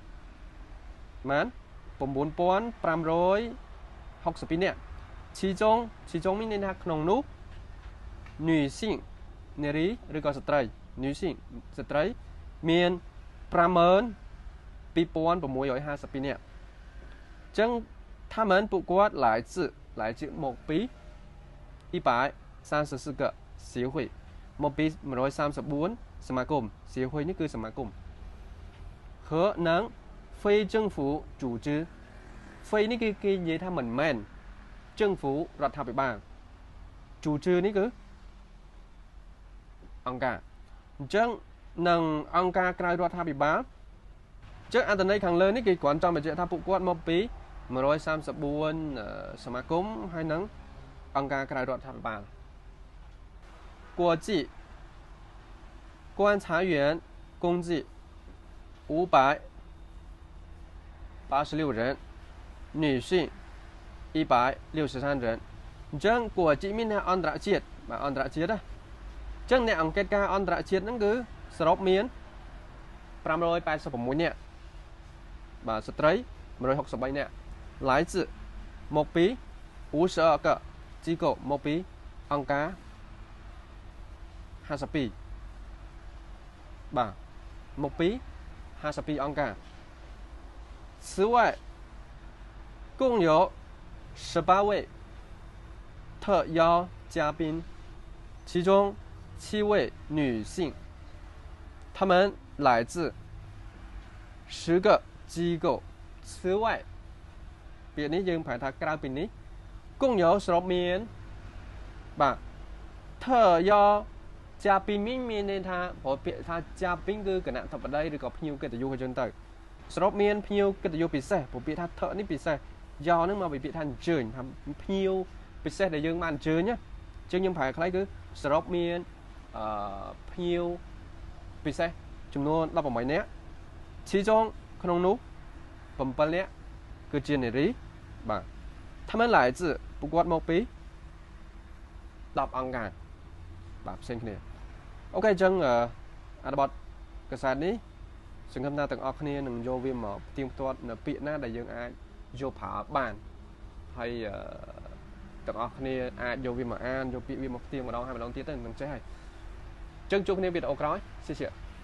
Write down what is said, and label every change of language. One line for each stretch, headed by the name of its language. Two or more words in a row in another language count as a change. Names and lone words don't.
Khmer: 9562 នាក់其中មានន័យថាក្នុងនោះ女性នារីឬក៏ស្ត្រី女性ស្ត្រីមាន52652នាក់អញ្ចឹង他们ពួកគាត់来自មកពី
Chinese: 134 个协会
Khmer: មកពី134សមាគម协会នេះគឺសមាគម和និង
Chinese: 非政府组织非
Khmer: នេះគឺគេនិយាយថាមិនមែន政府រដ្ឋាភិបាល组织នេះគឺអង្គការអញ្ចឹងនឹងអង្គការក្រៅរដ្ឋាភិបាលអញ្ចឹងអត្ថន័យខាងលើនេះគេគ្រាន់ចង់បញ្ជាក់ថាពួកគាត់មកពី 134សមាគមហើយនឹងអង្គការក្រៅរដ្ឋាភិបាល
Chinese: 国际观察员共计586人，女性163人。
Khmer: អញ្ចឹង国际មានថាអន្តរជាតិបាទអន្តរជាតិណាអញ្ចឹងអ្នកអង្កេតការអន្តរជាតិហ្នឹងគឺសរុបមាន586នាក់បាទស្ត្រី163នាក់来自មកពី
Chinese: 52 个机构
Khmer: មកពីអង្គការ52បាទមកពី52អង្គការ
Chinese: 此外共有18位特邀嘉宾其中7位女性她们来自10个机构此外
Khmer: ពាក្យនេះយើងប្រែថាក្រៅពីនេះ
Chinese: 共有
Khmer: សរុបមានបាទ
Chinese: 特
Khmer: 邀嘉宾មានន័យថាប្រើពាក្យថា嘉賓គឺគណៈធិបតីឬក៏ភ្ញៀវកិត្តិយសអញ្ចឹង ទៅសរុបមានភ្ញៀវកិត្តិយសពិសេសប្រើពាក្យថាថនេះពិសេសយកហ្នឹងមកពីពាក្យថាអញ្ជើញថាភ្ញៀវពិសេសដែលយើងបានអញ្ជើញណាអញ្ចឹងយើងប្រែខ្លីគឺសរុបមានភ្ញៀវពិសេសចំនួន18នាក់其中ក្នុងនោះ7នាក់គឺជានារីបាទ
Chinese: 他们来自
Khmer: ពួកគាត់មកពី10អង្គការបាទផ្សេងគ្នាអូខេអញ្ចឹង អត្ថបទកាសែតនេះសង្ឃឹមថាទាំងអស់គ្នានឹងយកវាមកផ្ទៀងផ្ទាត់នៅពាក្យណាដែលយើងអាចយកប្រើបានហើយទាំងអស់គ្នាអាចយកវាមកអានយកពាក្យវាមកផ្ទៀងម្ដងហើយម្ដងទៀតទៅនឹងចេះហើយអញ្ចឹងជួបគ្នាវីដេអូក្រោយសិ